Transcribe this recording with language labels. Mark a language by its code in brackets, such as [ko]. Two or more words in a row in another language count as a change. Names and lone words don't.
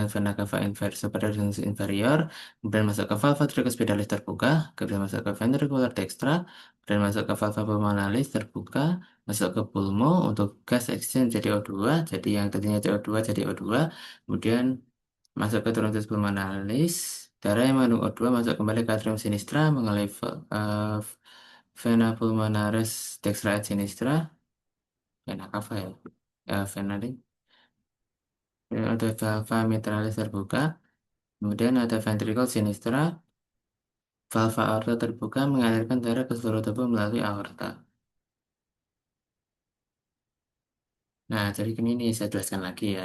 [la] vena cava superior [id] dan inferior, kemudian masuk ke [la] valva tricuspidalis [id] terbuka, kemudian masuk ke [la] ventricular dextra, [id] dan masuk ke [la] valva pulmonalis [id] terbuka, masuk ke pulmo untuk [en] gas exchange [id] jadi O2, jadi yang tadinya CO2 jadi O2, kemudian masuk ke [la] truntus pulmonalis, [id] darah yang mengandung O2 masuk kembali ke [la] atrium sinistra [id] mengalami [la] vena pulmonaris dextra et sinistra, vena cava [id] ya, vena ini. Kemudian ada [la] valva mitralis [id] terbuka, kemudian ada [la] ventricle sinistra, valva aorta [id] terbuka mengalirkan darah ke seluruh tubuh melalui aorta. Nah, jadi ini saya jelaskan lagi ya.